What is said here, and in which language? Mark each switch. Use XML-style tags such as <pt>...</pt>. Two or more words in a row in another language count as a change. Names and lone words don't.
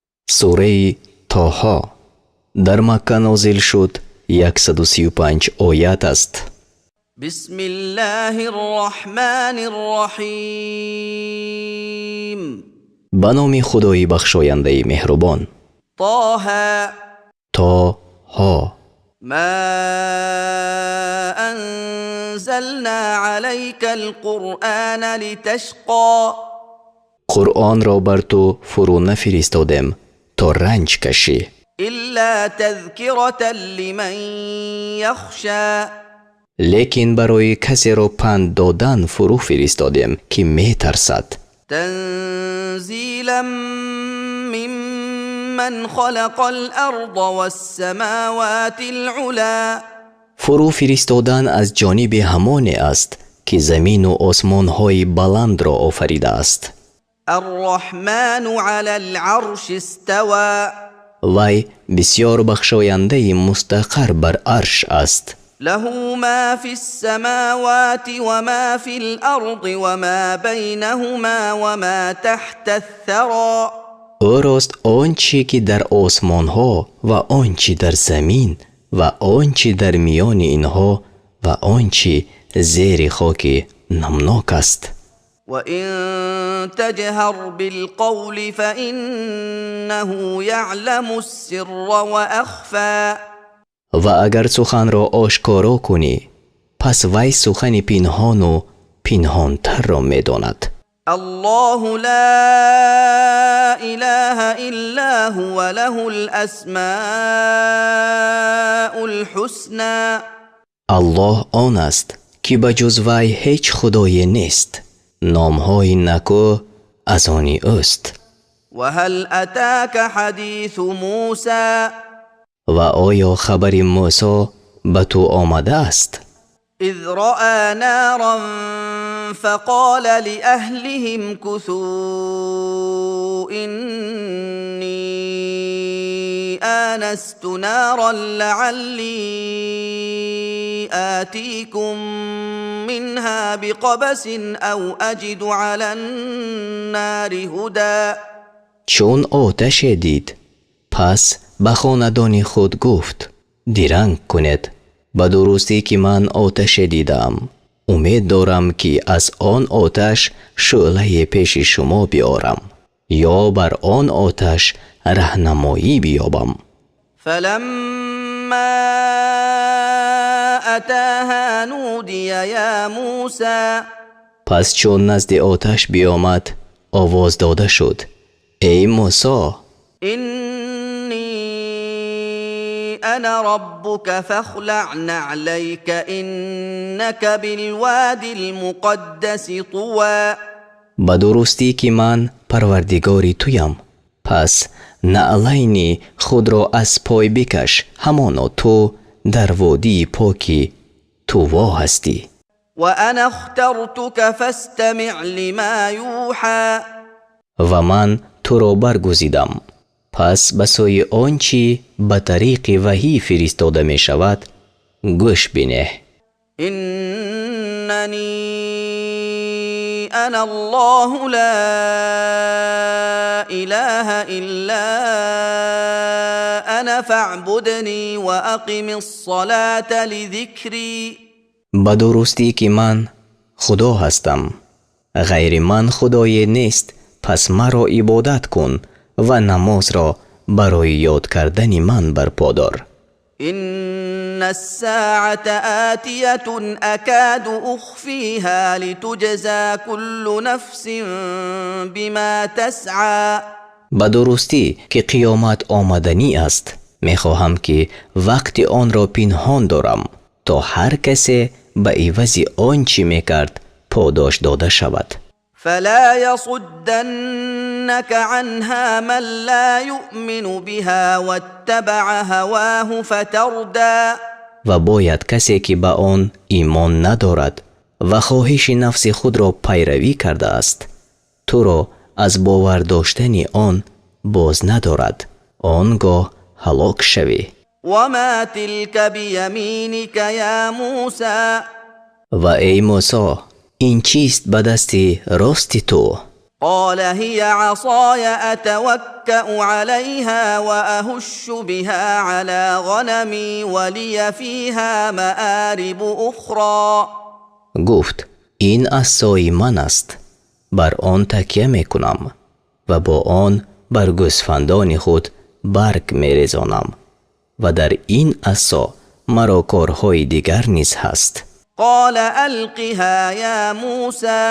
<tg>сураи Тоҳо дар Макка нозил шуд. 135 оят аст.</tg> <ar>بسم الله الرحمن الرحیم.</ar> <tg>ба номи худои бахшояндаи меҳрубон.</tg> <ar>طه</ar> <tg>Тоҳо.</tg> <ar>ما أنزلنا عليك القرآن لتشقى.</ar> <tg>қуръонро бар ту фурӯ нафиристодем то ранҷ кашӣ.</tg> <ar>إلا تذكرة لمن يخشى.</ar> <tg>лекин барои касеро панд додан фурӯ фиристодем ки метарсад.</tg> <ar>تنزيلا ممن خلق الأرض والسماوات العلا.</ar> <tg>фурӯ фиристодан аз ҷониби ҳамоне аст ки замину осмонҳои баландро офаридааст.</tg> <ar>الرحمن على العرش استوى.</ar> <tg>вай бисёр бахшояндаи мустақар бар арш аст.</tg> <ar>له ما في السماوات وما في الأرض وما بينهما وما تحت الثرى.</ar> <tg>ӯрост он чӣ ки дар осмонҳо ва он чӣ дар замин ва он чӣ дар миёни инҳо ва он чӣ зери хоки намнок аст.</tg> <ar>وإن تجهر بالقول فإنه يعلم السر وأخفى.</ar> <tg>ва агар суханро ошкоро кунӣ пас вай сухани пинҳону пинҳонтарро медонад.</tg> <ar>الله لا إله إلا هو له الأسماء الحسنى.</ar> <tg>аллоҳ он аст ки ба ҷуз вай ҳеҷ худое нест. номҳои накӯ аз они ӯст.</tg> <ar>وهل أتاك حديث موسى.</ar> <tg>ва оё хабари мусо ба ту омадааст.</tg> <ar>إذ رأى نارا فقال لأهلهم كثوا إني آنست نارا لعلي آتيكم منها بقبس أو أجد على النار هدى.</ar> <tg>چون آتش دید پس به خاندان خود گفت دیرنگ کنید. به درستی که من آتش دیدم امید دارم که از آن آتش شعله پیش شما بیارم یا بر آن آتش راهنمایی بیابم.</tg> <ar>فلما أتاها نودي يا موسى.</ar> <tg>پس چون نزد آتش بیامد آواز داده شد ای موسی.</tg> <ar>أنا ربك فاخلع نعليك إنك بالوادي المقدس طوى.</ar> <tg>به درستی که من پروردگاری تویم پس نعلین خود را از پای بکش همانا تو در وادی پاکی طوا هستی.</tg> <ar>وأنا اخترتك فاستمع لما يوحى.</ar> <tg>و من تو را برگزیدم پس به سوی آنچی به طریق وحی فرستاده می شود گوش بینه.</tg> <ar>إنني أنا الله لا إله إلا أنا فاعبدني وأقم الصلاة لذكري.</ar> <tg>به درستی که من خدا هستم غیر من خدای نیست پس مرا عبادت کن و نماز را برای یاد کردن من برپا دار.</tg> <ar>إن الساعة آتية أكاد أخفيها لتجزى كل نفس بما تسعى.</ar> <tg>به درستی که قیامت آمدنی است میخواهم که وقت آن را پنهان دارم تا هر کسی به عوض آنچه میکرد پاداش داده شود.</tg> <ar>فلا يصدنك عنها من لا يؤمن بها واتبع هواه فتردى.</ar> <tg>و باید کسی که به آن ایمان ندارد و خواهش نفس خود را پیروی کرده است تو را از باور داشتن آن باز ندارد آنگاه هلاک شوی.</tg> <ar>وما تلك بيمينك يا موسى.</ar> <tg>و ای موسی این چیست به دست راست تو؟</tg> <ar>قال هي عصاي اتوكا عليها واهش بها على غنمي ولي فيها مآرب اخرى.</ar> <tg>گفت این عصای من است، بر آن تکیه می کنم و با آن بر گوسفندان خود برگ می ریزانم و در این عصا مرا کارهای دیگر نیز هست.</tg> <ar>قال القها یا موسی.</ar>